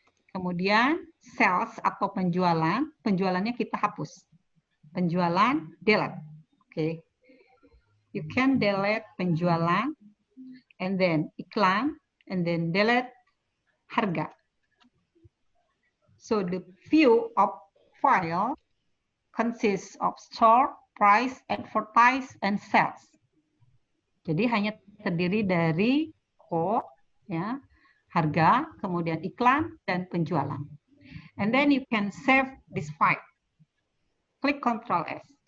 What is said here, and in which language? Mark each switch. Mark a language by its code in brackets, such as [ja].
[id] Kemudian sales atau penjualan, penjualannya kita hapus. Penjualan delete. Oke. [en] You can delete penjualan and then iklan and then delete harga. So the view of file consists of store, price, advertise, and sales. [id] Jadi hanya terdiri dari code, ya, harga, kemudian iklan, dan penjualan. [en] And then you can save this file. [id] Klik Ctrl S.